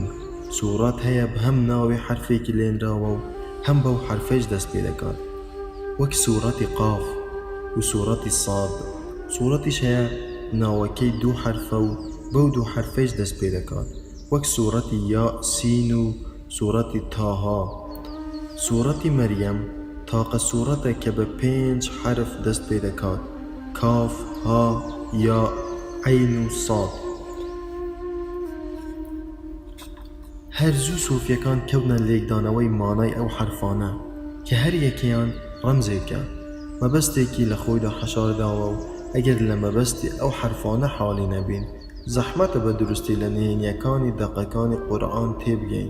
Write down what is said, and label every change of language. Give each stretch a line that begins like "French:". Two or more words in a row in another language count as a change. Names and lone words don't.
Central Kurdish: سوورەت هەیە بە هەم ناوی حرفێکی لێنراوە و هەم بەو حرفەش دەست پێ دەکات، وەک سوورەتی قاف و سوورەتی ساد. سوورەتیش هەیە ناوەکەی دوو حرفە و بەو دوو حرفەش دەست پێ دەکات، وەک سوورەتی یا سین و سوورەتی تاها. سوورەتی مەریەم تاقە سوورەتە کە بە 5 حرف دەست پێ دەکات، کاف، ها، یا، عین و ساد. هەرزوو سۆفیەکان کەونە لێکدانەوەی مانای ئەو حرفانە کە هەر یەکەیان ڕەمزێکە، مەبەستێکی لە خۆیدا حەشارداوە و ئەگەر لە مەبەستی ئەو حرفانە حاڵی نەبین زەحمەتە بە دروستی لە نهێنیەکانی دەقەکانی قورئان تێبگەین.